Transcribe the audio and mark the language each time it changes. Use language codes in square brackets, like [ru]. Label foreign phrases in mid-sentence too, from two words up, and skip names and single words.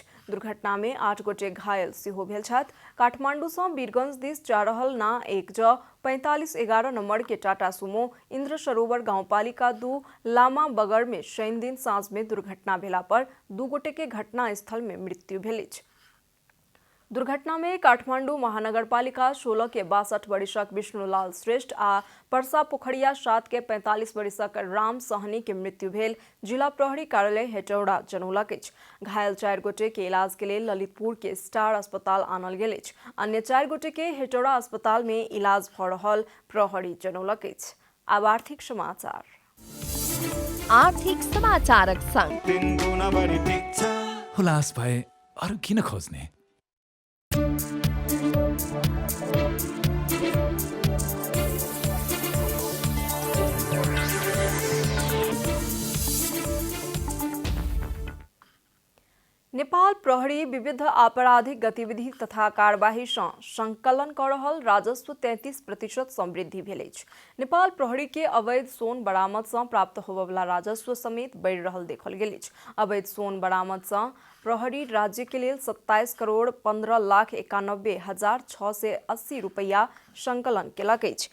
[mai] दुर्घटना में 8 गोटे घायल सेहो भेल छथि। काठमांडू से बीरगंज दिस जा रहल ना 1J4511 नंबर के टाटा सुमो इंद्र सरोवर गांवपालिका 2 लामा बगर में शनि दिन साँझ में दुर्घटना भेला पर दू गोटे के घटना स्थल में मृत्यु भेल अछि। दुर्घटना में काठमांडू महानगरपालिका 16 के 62 वर्षक विष्णुलाल श्रेष्ठ आ परसा पोखरिया 7 के 45 वर्षक राम सहनी के मृत्यु भेल, जिला प्रहरी कार्यालय हेटौड़ा जनौलक अछि। घायल 4 गोटे के इलाज के लिए ललितपुर के स्टार अस्पताल आनल गेल अछि। अन्य 4 गोटे के हेटौड़ा अस्पताल में इलाज भ रहल, प्रहरी जनौलक अछि। अब आर्थिक समाचार। आर्थिक समाचारक संग [ne] हुलास भए अरू किन खोज्ने? [mai] नेपाल प्रहरी विविध आपराधिक गतिविधि तथा कार्यवाही सँ संकलन कर रहल राजस्व 33% सँ वृद्धि भेल अछि। नेपाल प्रहरी के अवैध सोन बरामद सँ प्राप्त होबयवला राजस्व समेत बढ़ि रहल देखल गेल अछि। अवैध सोन बरामद सँ प्रहरी राज्य के लेल 27,15,91,680 रुपया संकलन केलक अछि।